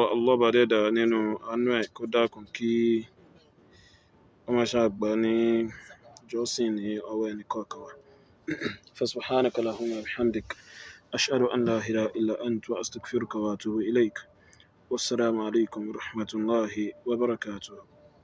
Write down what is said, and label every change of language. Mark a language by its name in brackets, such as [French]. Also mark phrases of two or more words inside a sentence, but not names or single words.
[Yoruba] Allah bá dẹ́dà nínú àánú ẹ̀ kó dákun kí wọ́n máa ṣàgbà ní jọ́sìn ní ọwọ́ ẹnì kọ̀ọ̀kan wa [Arabic] فسبحانك اللهم وبحمدك أشهد أن لا إله إلا أنت وأستغفرك وأتوب إليك والسلام عليكم ورحمة الله وبركاته